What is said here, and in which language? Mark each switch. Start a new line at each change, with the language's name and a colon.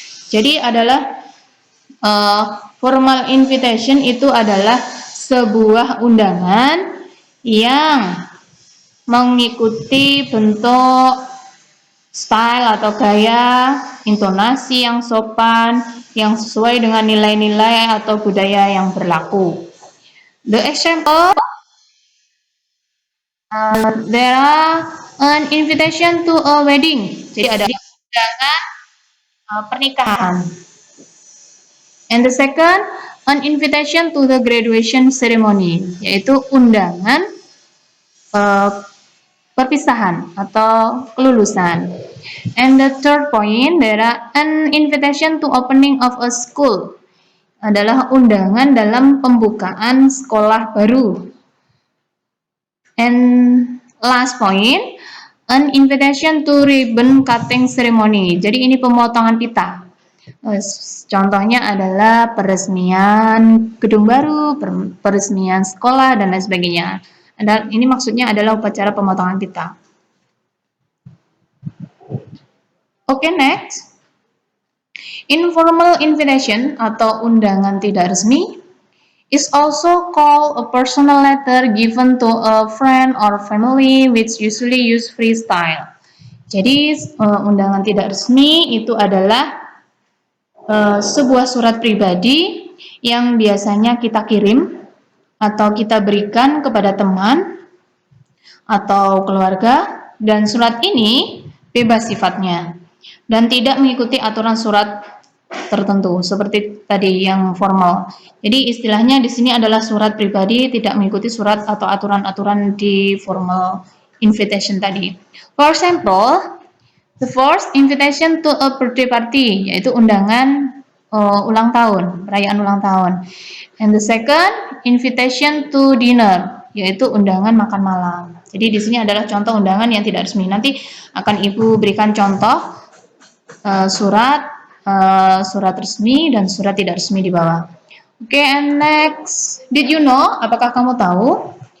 Indonesian: Jadi adalah formal invitation itu adalah sebuah undangan yang mengikuti bentuk, style atau gaya, intonasi yang sopan, yang sesuai dengan nilai-nilai atau budaya yang berlaku.
English: The example, there are an invitation to a wedding.
Indonesian: Jadi ada undangan pernikahan.
English: And the second, an invitation to the graduation ceremony,
Indonesian: yaitu undangan perpisahan atau kelulusan.
English: And the third point, there are an invitation to opening of a school,
Indonesian: adalah undangan dalam pembukaan sekolah baru.
English: And last point, an invitation to ribbon cutting ceremony.
Indonesian: Jadi ini pemotongan pita. Contohnya adalah peresmian gedung baru, peresmian sekolah, dan lain sebagainya. Ini maksudnya adalah upacara pemotongan pita.
English: Oke, next. Informal invitation
Indonesian: atau undangan tidak resmi
English: is also called a personal letter given to a friend or family which usually use free style.
Indonesian: Jadi undangan tidak resmi itu adalah sebuah surat pribadi yang biasanya kita kirim atau kita berikan kepada teman atau keluarga, dan surat ini bebas sifatnya dan tidak mengikuti aturan surat tertentu seperti tadi yang formal. Jadi istilahnya di sini adalah surat pribadi, tidak mengikuti surat atau aturan-aturan di formal invitation tadi.
English: For example, the first invitation to a birthday party,
Indonesian: yaitu undangan ulang tahun,
English: perayaan ulang tahun. And the second, invitation to dinner,
Indonesian: yaitu undangan makan malam. Jadi di sini adalah contoh undangan yang tidak resmi. Nanti akan Ibu berikan contoh surat resmi dan surat tidak resmi di bawah.
English: Oke, and next, did you know?
Indonesian: Apakah kamu tahu?